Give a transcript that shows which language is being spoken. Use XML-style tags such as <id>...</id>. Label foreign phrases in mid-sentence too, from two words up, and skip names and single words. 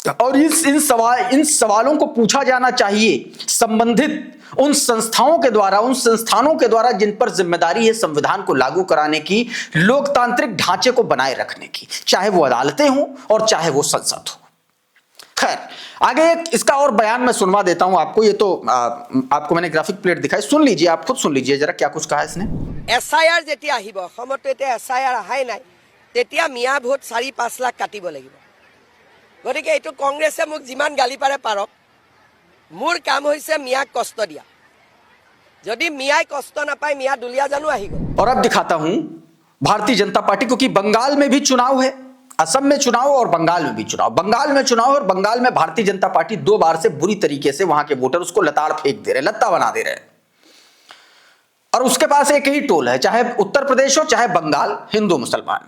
<hi>और इन सवालों को पूछा जाना चाहिए संबंधित उन संस्थाओं के द्वारा, उन संस्थानों के द्वारा जिन पर जिम्मेदारी है संविधान को लागू कराने की, लोकतांत्रिक ढांचे को बनाए रखने की, चाहे वो अदालतें हों और चाहे वो संसद हो। खैर, आगे इसका और बयान मैं सुनवा देता हूं आपको। ये तो आपको मैंने</hi> <en>graphic plate</en> <hi>दिखाई, सुन लीजिए, आप खुद सुन लीजिए जरा क्या कुछ कहा इसने।</hi> <as>SIR যেতিয়া আহিব, অসমতো এতিয়া SIR আহাই নাই, তেতিয়া মিয়া ভোট 4-5 লাখ কাটিব লাগিব। গতিকে এইটো কংগ্ৰেছে মোক যিমান গালি পাৰে পাৰক, মোৰ কাম হৈছে মিয়াক কষ্ট দিয়া। যদি মিয়াই কষ্ট নাপায়, মিয়া দুলিয়া জানো আহি গ'ল।</as> <hi>और अब दिखाता हूं भारतीय जनता पार्टी को कि बंगाल में भी चुनाव है, असम में चुनाव और बंगाल में भी चुनाव। बंगाल में चुनाव और बंगाल में भारतीय जनता पार्टी 2 बार से बुरी तरीके से वहां के वोटर उसको लताड़ फेंक दे रहे, लत्ता बना दे रहे हैं। और उसके पास एक ही टोल है, चाहे उत्तर प्रदेश हो चाहे बंगाल, हिंदू मुसलमान।</hi>